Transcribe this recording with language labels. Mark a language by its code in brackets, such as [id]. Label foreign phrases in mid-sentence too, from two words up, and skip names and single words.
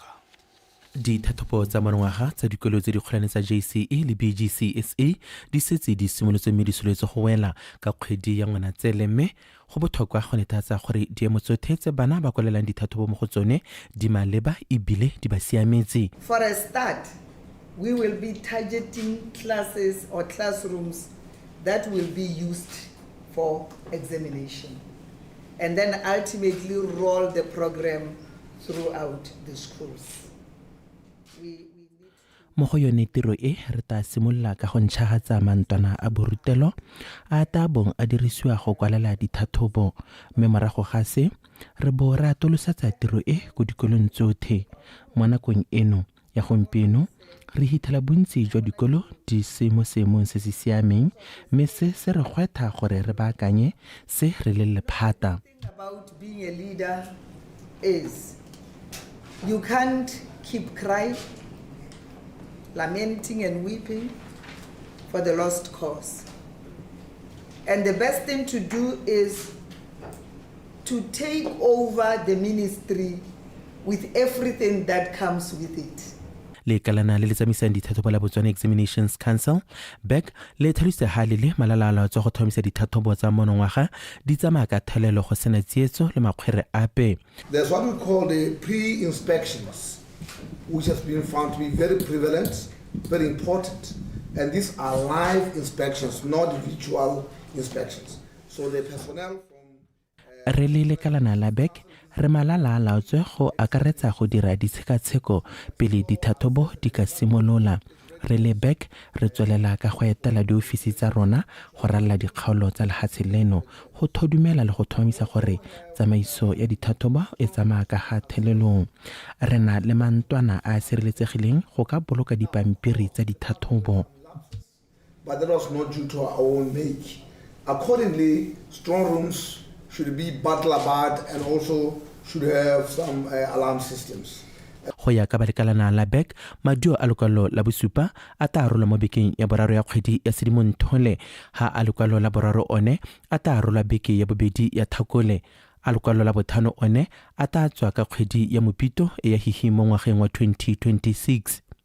[tn] Dithathopo tsa monongwaga tsa dikolo tse di kgolwane tsa JCE le BGCSA di setse di simolotse mme di soletse go wela ka kgwedi ya Ngwanatsele mme go botlhokwa go netefatsa gore diemo tsotlhe tse bana ba kwalelang dithathopo mo go tsone di maleba ebile di ba siametse. [en] For a start, we will be targeting classes or classrooms that will be used for examination and then ultimately roll the program throughout the schools. [tn] Mo go yone tiro e re ta simolola ka go ntšhagatsa mantwana a borutelo a ta bong a dirisiwa go kwalela dithathobo mme morago ga se re bo re atolosetsa tiro e go dikolong tsotlhe. Mo nakong eno ya gompieno re hitlhela bontsi jwa dikolo di se mo seemong se se siameng mme se re gwetha gore re baakanye se re le lephata. [en] About being a leader is you can't keep crying, lamenting and weeping for the lost cause. And the best thing to do is to take over the ministry with everything that comes with it. [tn] Le kalana le tsamaisang dithathobo la Botswana Examinations Council BEC le tlhalositse hale le malalala tsa go thomisa dithathobo tsa monongwaga di tsamaya ka thelelo go sena tsietso le makgwere ape. [en] There's what we call the pre-inspections, which has been found to be very prevalent, very important, and these are live inspections, not virtual inspections. So the personnel from [tn] re le kalana la BEC re malala laotswe go akaretsa go dira ditshekatsheko pele dithathobo di ka simolola. Re le BEC re tswelela ka go etela diofisi tsa rona go ralla dikgaolo tsa lehatshe leno go thodumela le go thomisa gore tsamaiso ya dithathobo e tsamaya ka ga thelelong. Re na le mantwana a sireletsegileng go ka boloka dipampiri tsa dithathobo. [en] But that was not due to our own make. Accordingly, strong rooms should be butler barred and also should have some alarm systems. [tn] Go ya ka balekalana la BEC maduo a lekwalo la bosupa a ta arola mo bekeng ya boraro ya kgwedi ya Sedimonthole ha a lekwalo la boraro one a ta arola beke ya bobedi ya Thakole a lekwalo la bothano one a ta tswa ka kgwedi ya Mopito e ya hihi mo ngwageng wa 2026.